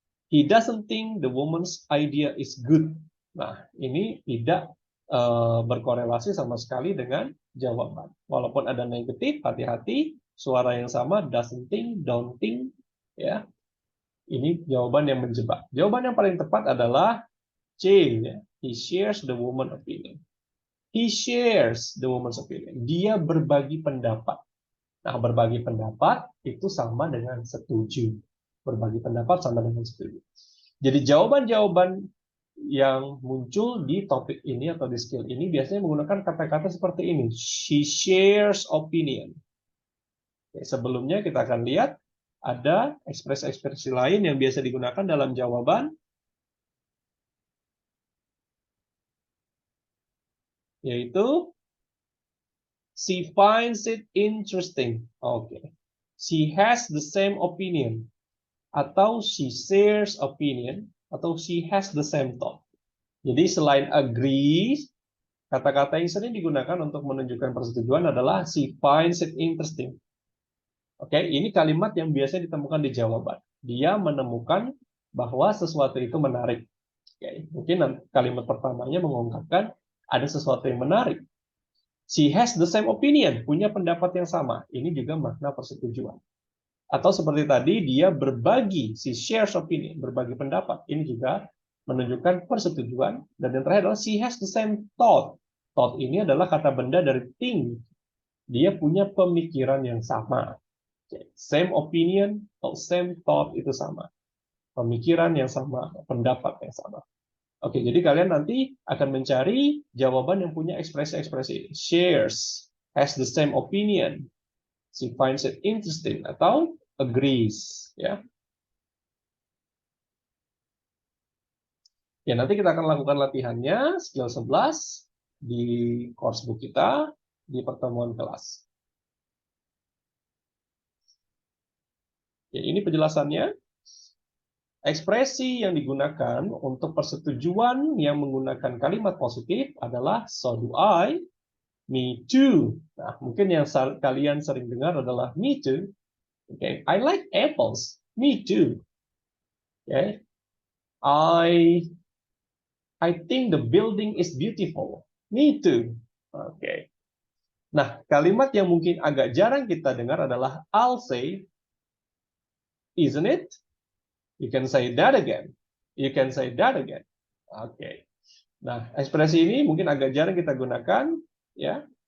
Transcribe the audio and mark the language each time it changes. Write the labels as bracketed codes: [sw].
[en] He doesn't think the woman's idea is good. [id] Nah, ini tidak berkorelasi sama sekali dengan jawaban. Walaupun ada negatif, hati-hati. Suara yang sama, doesn't think, don't think, ya. Ini jawaban yang menjebak. Jawaban yang paling tepat adalah C, ya. [en] He shares the woman's opinion. He shares the woman's opinion. [id] Dia berbagi pendapat. Nah, berbagi pendapat itu sama dengan setuju. Berbagi pendapat sama dengan setuju. Jadi jawaban-jawaban yang muncul di topik ini atau di skill ini biasanya menggunakan kata-kata seperti ini. [en] She shares opinion. [id] Oke, sebelumnya kita akan lihat ada ekspresi-ekspresi lain yang biasa digunakan dalam jawaban, yaitu [en] she finds it interesting. [id] Oke. [en] She has the same opinion. Atau she shares opinion. Atau she has the same thought. [id] Jadi selain agree, kata-kata yang sering digunakan untuk menunjukkan persetujuan adalah [en] she finds it interesting. [id] Oke, ini kalimat yang biasa ditemukan di jawaban. Dia menemukan bahwa sesuatu itu menarik. Oke, mungkin kalimat pertamanya mengungkapkan ada sesuatu yang menarik. [en] She has the same opinion, [id] punya pendapat yang sama. Ini juga makna persetujuan. Atau seperti tadi, dia berbagi, [en] she shares opinion, [id] berbagi pendapat. Ini juga menunjukkan persetujuan. Dan yang terakhir adalah [en] she has the same thought. [id] Thought ini adalah kata benda dari think. Dia punya pemikiran yang sama. Same opinion atau same thought itu sama. Pemikiran yang sama, pendapat yang sama. Oke, jadi kalian nanti akan mencari jawaban yang punya ekspresi-ekspresi. [en] Shares, has the same opinion, she finds it interesting, atau agrees. [id] Ya, nanti kita akan lakukan latihannya, skill 11, di course book kita, di pertemuan kelas. Ya, ini penjelasannya. Ekspresi yang digunakan untuk persetujuan yang menggunakan kalimat positif adalah [en] so do I, me too. [id] Nah, mungkin yang kalian sering dengar adalah me too. [en] Okay, I like apples. Me too. Okay, I think the building is beautiful. Me too. Okay. [id] Nah, kalimat yang mungkin agak jarang kita dengar adalah [en] I'll say, isn't it? You can say that again. You can say that again. Oke. [id] Nah, ekspresi ini mungkin agak jarang kita gunakan, ya.